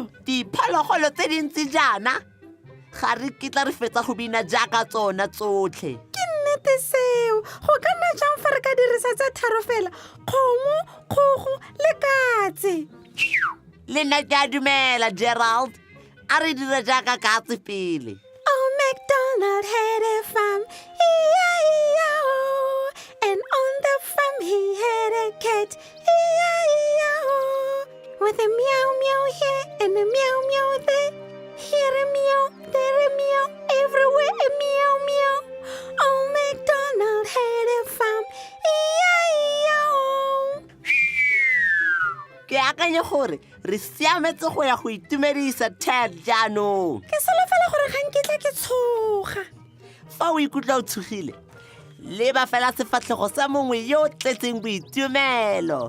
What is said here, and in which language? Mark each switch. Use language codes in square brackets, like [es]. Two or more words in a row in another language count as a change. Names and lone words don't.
[tn] Diphologolo tse dintsi jaana ga re kitla re fetsa go bina jaaka tsona tsotlhe. Ke nnete seo, go ka nna jang fa re ka dirisa tse 3 fela, kgomo, kgogo le katse. Le nna ke a dumela Gerald, a re dira jaaka katse pele. [en] Old MacDonald had a farm, E-I-E-I-O. And on the farm he had a cat, E-I-E-I-O. With a meow meow here and a meow meow there. Here a meow, there a meow, everywhere a meow meow. Old MacDonald had a farm, E-I-E-I-O. [tn] Ke akanya gore re siametse go ya go itumedisa Ted jaanong. Ke solofela gore ga nkitla ke tshoga. Fa o ikutlwa o tshogile, leba fela sefatlhego sa mongwe yo o tletseng boitumelo.